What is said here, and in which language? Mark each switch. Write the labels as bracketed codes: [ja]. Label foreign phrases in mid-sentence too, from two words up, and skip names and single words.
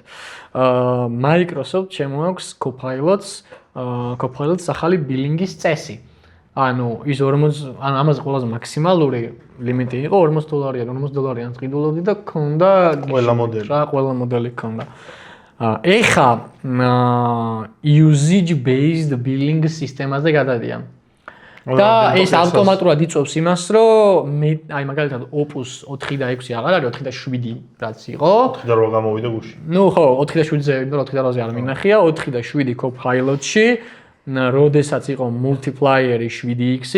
[ka] Microsoft შემოაქვს Copilot-ს ახალი ბილინგის წესი. ანუ ის 40 ან ამაზე ყველაზე მაქსიმალური ლიმიტი იყო $40-იან, $40-იან ყიდულობდი და ქონდა ყველა მოდელი. რა ყველა მოდელი ქონდა. ეხა [en] usage based billing [ka] სისტემაზე გადადიან. და ეს ავტომატურად იწვევს იმას, რომ აი მაგალითად Opus 4 და 6 აღარ არის, 4 და 7 რაც იყო. 4 და 8 გამოვიდა გუში. ნუ ხო, 4 და 7-ზე, იმიტომ რომ 4 და 8-ზე არ მინახია, 4 და 7 Copilot-ში, როდესაც იყო multiplier-ი 7x-ი,